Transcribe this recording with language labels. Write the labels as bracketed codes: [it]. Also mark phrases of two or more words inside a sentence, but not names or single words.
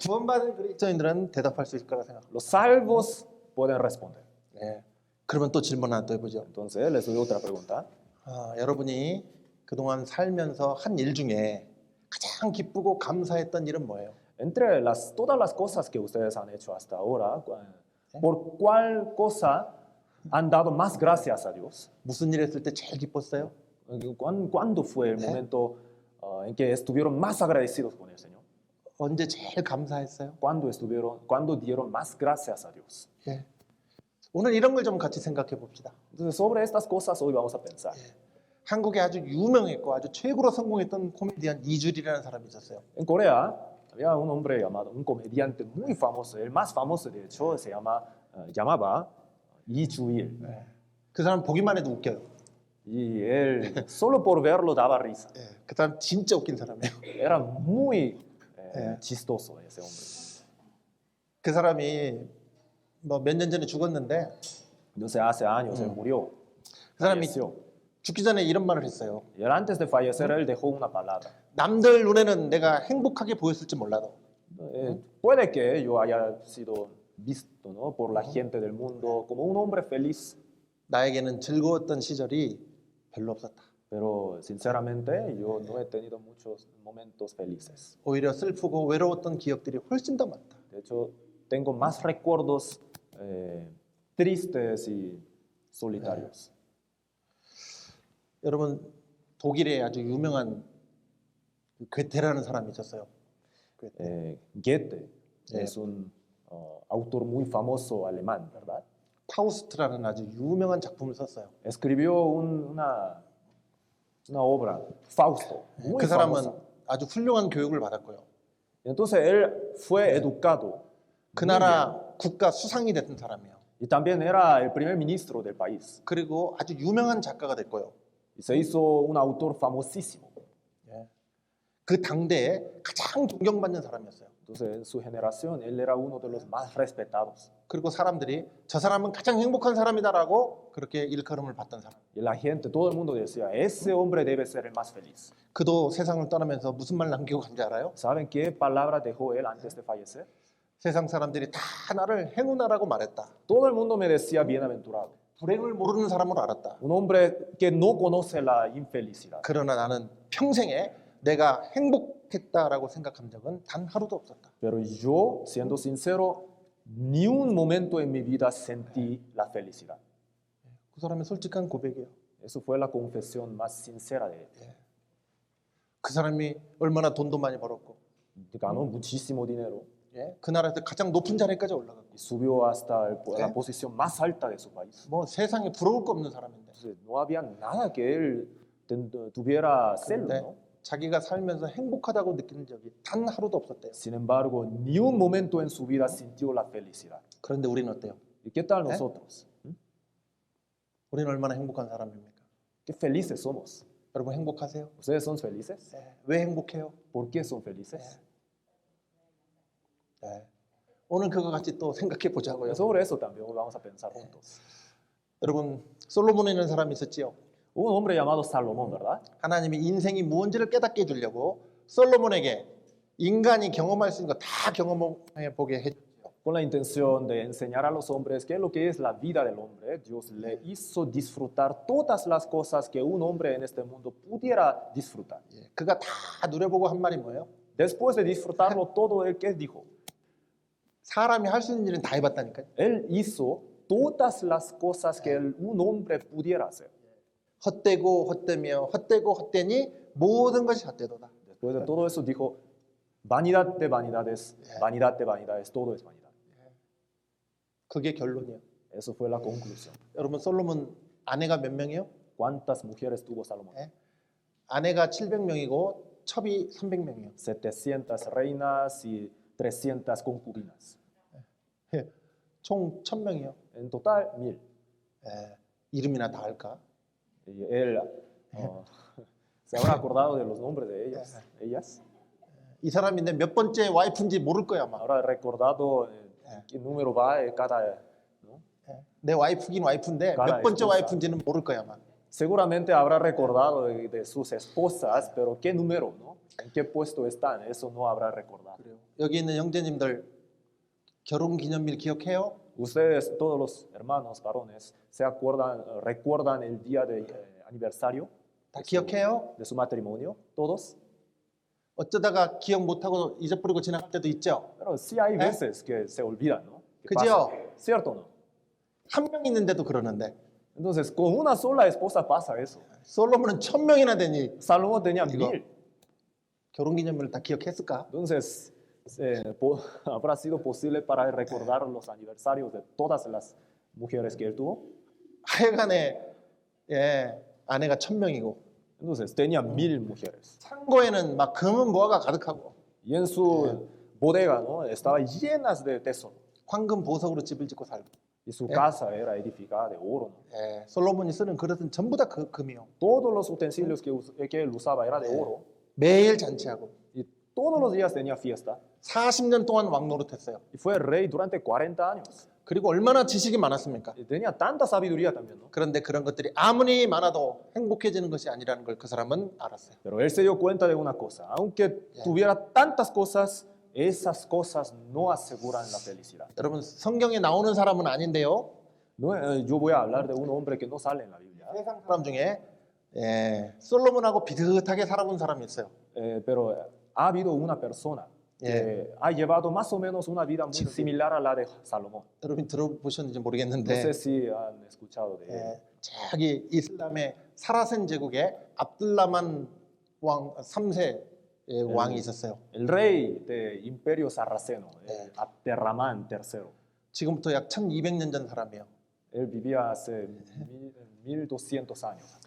[ko] 구원받은 그리스도인들은 대답할 수 있을 거라 생각합니다. [es] Los salvos pueden responder. [ko] 네. 그러면 또 질문 하나 더 해보죠. [es] Entonces, les doy otra pregunta. [ko] 여러분이 그동안 살면서 한 일 중에 가장 기쁘고 감사했던 일은 뭐예요? [es] Entre todas las cosas que ustedes han hecho hasta ahora, ¿por cuál cosa han dado más gracias a Dios? [ko] 무슨 일 했을 때 제일 기뻤어요? [es] ¿Cuándo fue el momento en que estuvieron más agradecidos con el Señor? [ko] 언제 제일 감사했어요? [es] ¿Cuándo dieron más gracias a Dios? [ko] 예. 오늘 이런 걸 좀 같이 생각해 봅시다. [es] Entonces, sobre estas cosas hoy vamos a pensar. [ko] 한국에 아주 유명했고 아주 최고로 성공했던 코미디언 이주리라는 사람이 있었어요. [es] En Corea había un hombre llamado, un comediante muy famoso, el más famoso de hecho, llamaba Lee Ju-il. [ko] 그 사람 보기만 해도 웃겨요. [es] Y él, solo por verlo, daba risa. [ko] 그 사람 진짜 웃긴 사람이에요. [es] Era muy chistoso ese hombre. [ko] 그 사람이 뭐 몇 년 전에 죽었는데 [es] Entonces hace años él murió. [ko] 그 사람이 [es] Falleció. [ko] 죽기 전에 이런 말을 했어요. [es] Y él antes de fallecer, él dejó una palabra. [ko] 남들 눈에는 내가 행복하게 보였을지 몰라도 [es] Puede que yo haya sido visto, ¿no?, por la gente del mundo como un hombre feliz, [ko] 나에게는 즐거웠던 시절이 별로 없었다. [es] pero sinceramente yo no he tenido muchos momentos felices. [ko] 오히려 슬프고 외로웠던 기억들이 훨씬 더 많다. [es] De hecho, tengo más recuerdos tristes y solitarios. [ko] 여러분 독일에 아주 유명한 괴테라는 사람이 있었어요. [es] Goethe es un autor muy famoso alemán, ¿verdad? [ko] 파우스트라는 아주 유명한 작품을 썼어요. [es] Escribió una obra, Fausto, muy [ko] 그 사람은 [es] famosa. [ko] 아주 훌륭한 교육을 받았고요. [es] Entonces él fue educado [ko] 그 나라 국가 수상이 됐던 사람이에요. [es] y también era el primer ministro del país. [ko] 그리고 아주 유명한 작가가 됐고요. [es] Y se hizo un autor famosísimo. [ko] 그 당대에 가장 존경받는 사람이었어요. [es] Entonces en su generación él era uno de los más respetados. [ko] 그리고 사람들이 저 사람은 가장 행복한 사람이다라고 그렇게 일컬음을 받던 사람. [es] Y la gente, todo el mundo decía, ese hombre debe ser el más feliz. [ko] 그도 세상을 떠나면서 무슨 말 남기고 간지 알아요? [es] ¿Saben qué palabra dejó él antes de fallecer? [ko] 세상 사람들이 다 나를 행운아라고 말했다. [es] Todo el mundo me decía bienaventurado. [ko] 불행을 모르는 사람으로 알았다. [es] Un hombre que no conoce la infelicidad. [ko] 그러나 나는 평생에 내가 행복했다라고 생각한 적은 단 하루도 없었다. [es] Pero yo, siendo sincero, ni un momento en mi vida sentí la felicidad. [ko] 그 사람의 솔직한 고백이에요. [es] Eso fue la confesión más sincera de él. [ko] 그 사람이 얼마나 돈도 많이 벌었고, [es] Ganó muchísimo dinero [ko] 그 나라에서 가장 높은 자리까지 올라가고, [es] y subió hasta la posición más alta de su país. [ko] 뭐 세상에 부러울 거 없는 사람인데, [es] Entonces, no había nada que él tuviera celo, [ko] 근데 [es] ¿no? [ko] 자기가 살면서 행복하다고 느끼는 적이 단 하루도 없었대요. [es] Sin embargo, ni un momento en su vida sintió la felicidad. [ko] 그런데 우리는 어때요? [es] ¿Y qué tal nosotros? [ko] 우리는 얼마나 행복한 사람입니까? [es] Qué felices somos. [ko] 여러분 행복하세요? [es] ¿Ustedes son felices? [ko] 왜 행복해요? [es] ¿Por qué son felices? [ko] 오늘 그거 같이 또 생각해 보자고요. [es] Sobre eso también vamos a pensar juntos. [ko] 여러분 솔로몬이라는 사람이 있었지요. [es] Hubo un hombre llamado Salomón, ¿verdad? [ko] 하나님이 인생이 무언지를 깨닫게 해주려고 솔로몬에게 인간이 경험할 수 있는 거 다 경험해 보게 해줬죠. [es] Con la intención de enseñar a los hombres qué es lo que es la vida del hombre, Dios le hizo disfrutar todas las cosas que un hombre en este mundo pudiera disfrutar. [ko] 그가 다 누려보고 한 말이 뭐예요? [es] Después de disfrutarlo todo, él qué dijo? [ko] 사람이 할 수 있는 일은 다 해봤다니까요. [es] Él hizo todas las cosas que un hombre pudiera hacer. [ko] 헛되고 헛되며 헛되고 헛되니 모든 것이 헛되도다. [es] Después de todo eso dijo, vanidad de vanidades, todo es vanidad. [ko] 그게 결론이에요. [es] Eso fue la conclusión. [ko] 여러분 솔로몬 아내가 몇 명이요? [es] ¿Cuántas mujeres tuvo Salomón? [ko] 아내가 700명이고 첩이 300명이에요. [es] 700 reinas y 300 concubinas. [ko] 총 1000명이요. [es] En total, 1000. [ko] 이름이나 다 알까? [es] Y él se habrá acordado de los nombres de ellas. [ko] 이 사람인데 몇 번째 와이프인지 모를 거야 아마. [es] Habrá recordado qué número va cada, ¿no? [ko] 내 와이프긴 와이프인데 몇 번째 와이프인지는 모를 거야 아마. [es] Seguramente habrá recordado de sus esposas, pero qué número, ¿no? En qué puesto están, eso no habrá recordado. [ko] 여기 있는 형제님들 결혼 기념일 기억해요? [es] Ustedes, todos los hermanos varones, recuerdan el día de aniversario [ko] 다 기억해요? [es] de su matrimonio, todos. [ko] 어쩌다가 기억 못하고 잊어버리고 지나갈 때도 있죠. [es] Pero sí hay veces que se olvidan, ¿no? Que [ko] 그죠? [es] pasa. ¿Cierto o no? [ko] 한 명 있는데도 그러는데 [es] Entonces, con una sola esposa pasa eso. [ko] 솔로몬은 1000명이나 되니 [es] Salomón tenía Digo, 1000. [ko] 결혼 기념일을 다 기억했을까? [es] Entonces, ¿habrá sido posible para recordar los aniversarios de todas las mujeres que él tuvo? [ko] 하여간에 아내가 1000명이고 [es] Entonces, tenía 1000 mujeres. [ko] 창고에는 막 금은 보화가 가득하고 [es] Y en su bodega, ¿no? Estaba llenas de tesoro. [ko] 황금 보석으로 집을 짓고 살고 [es] Y su casa era edificada de oro, ¿no? [ko] 솔로몬이 쓰는 그릇은 전부 다 금이요. [es] Todos los utensilios que él usaba era de oro. [ko] 매일 잔치하고 [es] Y todos los días tenía fiesta. [ko] 40년 동안 왕 노릇했어요. [es] Y fue rey durante 40 años. [ko] 그리고 얼마나 지식이 많았습니까? [es] Y tenía tanta sabiduría también, ¿no? [ko] 그런데 그런 것들이 아무리 많아도 행복해지는 것이 아니라는 걸 그 사람은 알았어요. [es] Pero él se dio cuenta de una cosa, aunque tuviera tantas cosas, esas cosas no aseguran la felicidad. [ko] 여러분 성경에 나오는 사람은 아닌데요. [es] No, yo voy a hablar de un hombre que no sale en la Biblia, [ko] 세상 사람 중에 솔로몬하고 비슷하게 살아본 사람이 있어요. [es] pero ha habido una persona que ha llevado más o menos una vida muy similar a la de Salomón. [ko] 여러분 들어보셨는지 [es] No [ko] 모르겠는데 [es] sé si han escuchado de él. [ko] 저기 이슬람의 사라센 제국에 압둘라만 왕 3세 왕이 있었어요. [es] El rey del imperio sarraceno, Abderramán III. [ko] 지금부터 약 1200년 전 사람이에요. [es] Él vivía hace 1200 años atrás.